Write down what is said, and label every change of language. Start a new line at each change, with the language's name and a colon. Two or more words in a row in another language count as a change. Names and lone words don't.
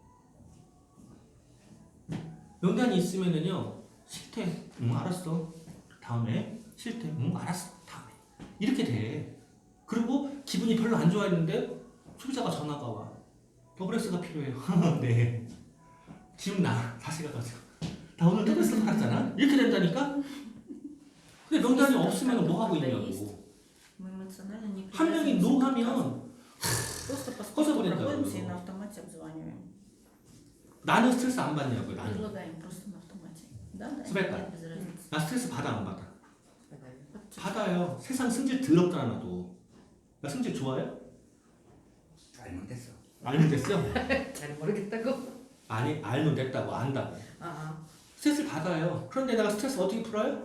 Korean: 명단이 있으면은요 싫대 알았어 다음에 싫대 알았어 다음에 이렇게 돼. 그리고 기분이 별로 안 좋아했는데 소비자가 전화가 와 더블S가 필요해요. 네 지금 나 다시 가가지고 나 오늘 더블S 팔았잖아 이렇게 된다니까. 근데 명단이 없으면 뭐 하고 있냐고.
Russian: Мы эмоционально не
Korean: 한 명이
Russian: привязываемся
Korean: 노
Russian: к
Korean: 하면
Russian: отказу. Просто по
Korean: 꺼져
Russian: скрипту
Korean: 버린다고요.
Russian: проходимся и на автомате обзваниваем.
Korean: 나는 스트레스 안 받냐고요. 나는
Russian: Предлагаем просто на автомате. Да, да, Светка. нет, без разницы.
Korean: 나 스트레스 받아 안 받아? 받아요. 받아요. 세상 승질 더럽다 나도. 나 승질 좋아해? 알면 됐어. 알면 됐어? 잘 모르겠다고. 아니 알면 됐다고 안다고. 아, 스트레스 받아요. 그런데 내가 스트레스 어떻게 풀어요?